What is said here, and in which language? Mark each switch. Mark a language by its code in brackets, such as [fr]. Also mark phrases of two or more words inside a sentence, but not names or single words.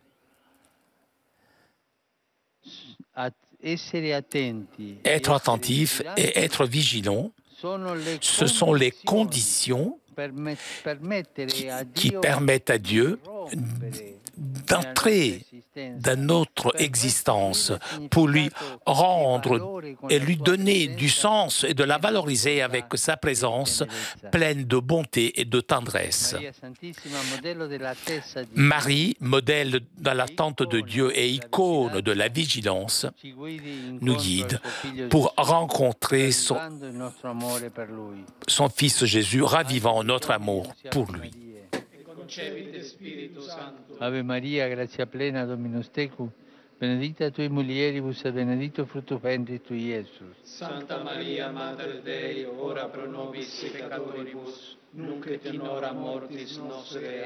[fr] Être attentif et être vigilant, ce sont les conditions qui permettent à Dieu d'entrer dans notre existence pour lui rendre et lui donner du sens et de la valoriser avec sa présence pleine de bonté et de tendresse. Marie, modèle dans l'attente de Dieu et icône de la vigilance, nous guide pour rencontrer son Fils Jésus, ravivant notre amour pour lui. [la] Ave Maria, gratia plena, Dominus tecum, benedicta tui mulieribus et benedictus fructus ventris tui, Iesus. Santa Maria, Mater Dei, ora pro nobis peccatoribus, nunc et in hora mortis nostre.